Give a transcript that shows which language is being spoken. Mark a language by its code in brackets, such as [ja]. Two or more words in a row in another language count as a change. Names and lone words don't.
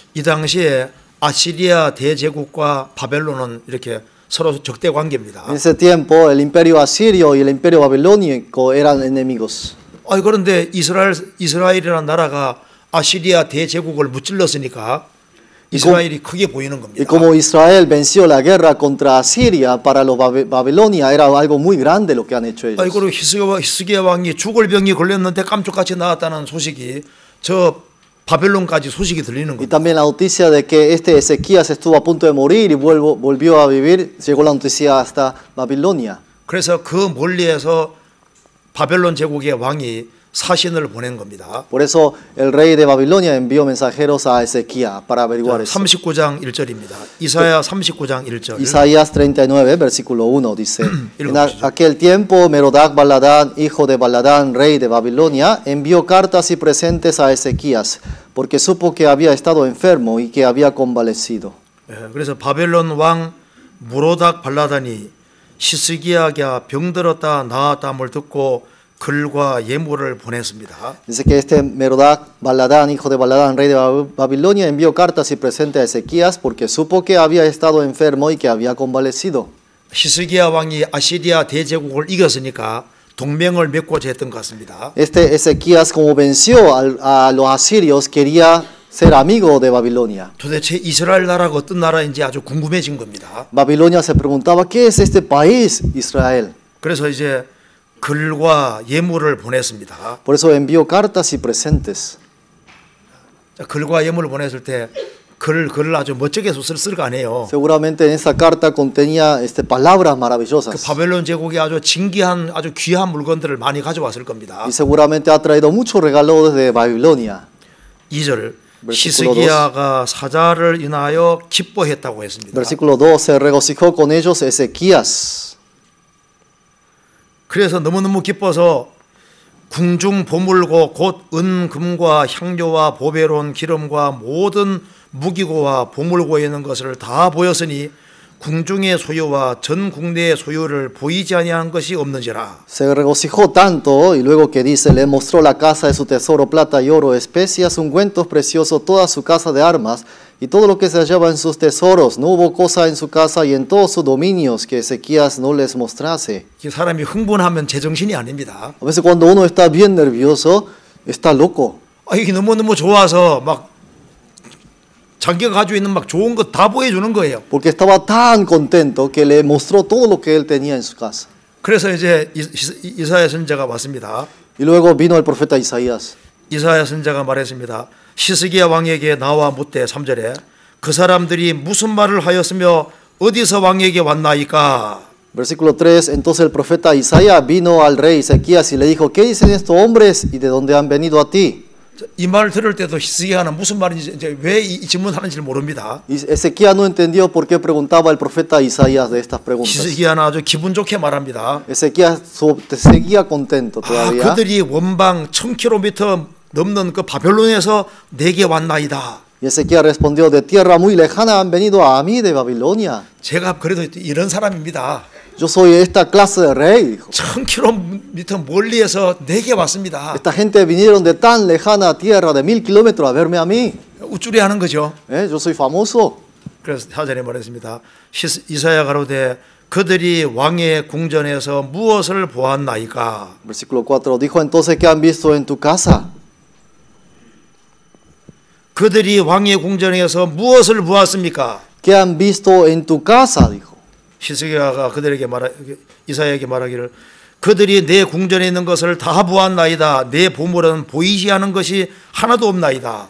[ko] 이 당시에 아시리아 대제국과 바벨론은 이렇게 서로 적대 관계입니다. [es] En ese tiempo el imperio asirio y el imperio babilónico eran enemigos. [ko] 그런데 이스라엘이라는 나라가 아시리아 대제국을 무찔렀으니까 이스라엘이 크게 보이는 [es] Y [ko] 겁니다. [es] como Israel venció la guerra contra Asiria, para los Babilonia era algo muy grande lo que han hecho ellos. [ko] 그리고 히스기야 왕이 죽을 병이 걸렸는데 깜짝같이 나왔다는 소식이 저 바벨론까지 소식이 들리는 [es] Y [ko] 겁니다. [es] también la noticia de que este Ezequías estuvo a punto de morir y volvió a vivir, llegó la noticia hasta Babilonia. [ko] 그래서 그 멀리에서 바벨론 제국의 왕이 사신을 보낸 겁니다. [es] Por eso el rey de Babilonia envió mensajeros a Ezequías para averiguar eso. [ko] 39장 1절입니다. 이사야 39장 1절. [es] Isaías 39, versículo 1 dice: En aquel tiempo Merodach Baladán, hijo de Baladán, rey de Babilonia, envió cartas y presentes a Ezequías, porque supo que había estado enfermo y que había convalecido. [ko] 그래서 바벨론 왕 무로닥 발라단이 히스기야가 병들었다 나았다함을 듣고 글과 예물을 보냈습니다. [es] Dice que este Merodach Baladán, hijo de Baladán, rey de Babilonia, envió cartas y presentes a Ezequías porque supo que había estado enfermo y que había convalecido. [ko] 히스기야 왕이 아시리아 대제국을 이겼으니까 동맹을 맺고자 했던 것 같습니다. [es] Este Ezequías, como venció a los asirios, quería ser amigo de Babilonia. [ko] 도대체 이스라엘 나라가 어떤 나라인지 아주 궁금해진 겁니다. [es] Babilonia se preguntaba, ¿qué es este país, Israel? [ko] 그래서 이제 글과 예물을 보냈습니다. [es] Por eso envió cartas y presentes. [ko] 자, 글과 예물을 보냈을 때 글을 아주 멋지게 쓸 거 아니에요. [es] Seguramente en esa carta contenía palabras 그 maravillosas. [ko] 바벨론 제국이 아주 진귀한 아주 귀한 물건들을 많이 가져왔을 겁니다. [es] Y seguramente ha traído muchos regalos desde Babilonia. [ko] 2절 [es] Versículo [ko] 히스기야가 사자를 인하여 기뻐했다고 했습니다. [es] Versículo 2, se regocijó con ellos Ezequías. [ko] 그래서 너무너무 기뻐서 궁중 보물고 곧 은금과 향료와 보배로운 기름과 모든 무기고와 보물고에 있는 것을 다 보였으니 궁중의 소유와 전 국내의 소유를 보이지 아니한 것이 없는지라. [es] Se regocijó tanto y luego que dice, le mostró la casa de su tesoro, plata y oro, especias, ungüentos preciosos, toda su casa de armas y todo lo que se hallaba en sus tesoros. No hubo cosa en su casa y en todos sus dominios que Ezequías no les mostrase. [ko] 사람이 흥분하면 제정신이 아닙니다. [es] A veces cuando uno está bien nervioso, está loco. [ko] 이게 너무너무 좋아서 막 자기가 가지고 있는 막 좋은 것 다 보여주는 거예요. [es] porque estaba tan contento que le mostró todo lo que él tenía en su casa. [ko] 그래서 이제 이사야 선지자가 왔습니다. [es] Y luego vino el profeta Isaías. [ko] 이사야 선지자가 말했습니다. 시스기야 왕에게 나와 묻되 3절에 그 사람들이 무슨 말을 하였으며 어디서 왕에게 왔나이까? [es] Versículo 3, entonces el profeta Isaías vino al rey Ezequías y le dijo, ¿qué dicen estos hombres y de dónde han venido a ti? [ko] 이 말 들을 때도 히스기야는 무슨 말인지 이제 왜 이 질문하는지 모릅니다. [es] Y Ezequías no entendió por qué preguntaba el profeta Isaías de estas preguntas. [ko] 히스기야는 아주 기분 좋게 말합니다. [es] Ezequías seguía contento todavía. [ko] 그들이 원방 1000km 넘는 그 바벨론에서 내게 왔나이다. [es] Y Ezequías respondió, de tierra muy lejana han venido a mí de Babilonia. [ko] 제가 그래도 이런 사람입니다. [es] Yo soy esta clase de rey, dijo. [ko] 1000km 멀리에서 내게 왔습니다. [es] Esta gente vinieron de tan lejana tierra, de 1000 kilómetros, a verme a mí. [ko] 우쭐해 하는 거죠. [es] Yo soy famoso. [ko] 그래서 4절에 말했습니다. 이사야 가로되 그들이 왕의 궁전에서 무엇을 보았나이까? [es] Versículo 4, dijo entonces, ¿qué han visto en tu casa? [ko] 그들이 왕의 궁전에서 무엇을 보았습니까? [es] ¿Qué han visto en tu casa? Dijo. [ko] 히스기야가 이사야에게 말하기를 그들이 내 궁전에 있는 것을 다 보았나이다. 내 보물은 보이지 않은 것이 하나도 없나이다.